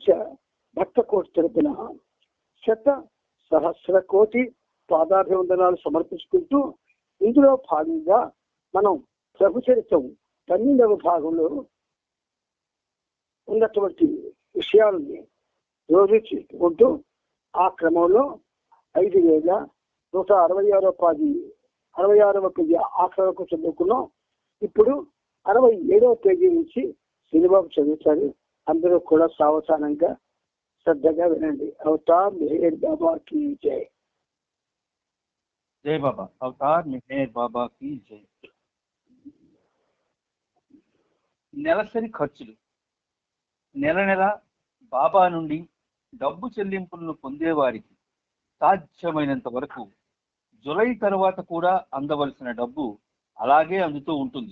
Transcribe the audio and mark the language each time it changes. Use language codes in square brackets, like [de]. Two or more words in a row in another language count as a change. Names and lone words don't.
[te] భక్తకోటి తరపున శత సహస్ర కోటి పాదాభివందనాలు సమర్పించుకుంటూ, ఇందులో భాగంగా మనం ప్రభు చరిత్రం 12వ భాగంలో ఉన్నటువంటి విషయాలని రోజు చేసుకుంటూ ఆ క్రమంలో 5166వ పేజీ 66వ పేజీ ఆఖరి వరకు చదువుకున్నాం. ఇప్పుడు 67వ పేజీ నుంచి శ్రీబాబు చదువుతారు. అందరూ కూడా సావధానంగా శ్రద్ధగా వినండి. [hi] అవతార్ మెహర్ బాబా की जय. जय बाबा. अवतार मेहर बाबा की जय. [te] నెలసరి ఖర్చులు. నెల నెల బాబా నుండి డబ్బు చెల్లింపులను పొందేవారికి సాధ్యమైనంత వరకు జులై తర్వాత కూడా అందవలసిన డబ్బు అలాగే అందుతూ ఉంటుంది.